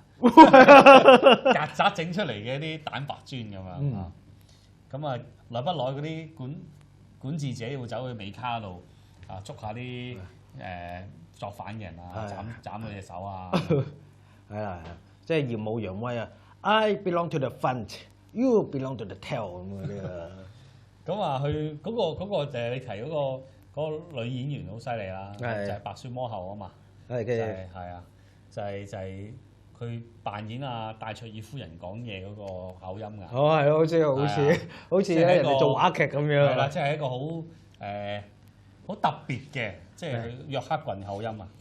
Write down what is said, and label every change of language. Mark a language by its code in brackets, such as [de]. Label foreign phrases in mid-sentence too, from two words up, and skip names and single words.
[yue] 曱甴整出嚟嘅啲蛋白磚咁樣啊。咁啊，耐不耐嗰啲管治者會走去尾卡度啊，捉下啲作反嘅人啊，斬佢隻手啊。係啦，即係耀武揚威啊 ！ [en] I belong to the front, you belong to the tail [yue] 咁嗰啲啊。咁啊，佢嗰個就係你提嗰個女演員好犀利啦，就係白雪魔后啊嘛。係啊，就係佢扮演啊戴卓爾夫人講嘢嗰個口音㗎。哦，係咯，好似人哋做話劇咁樣。係啦，即係一個好特別嘅，即係約克郡口音啊。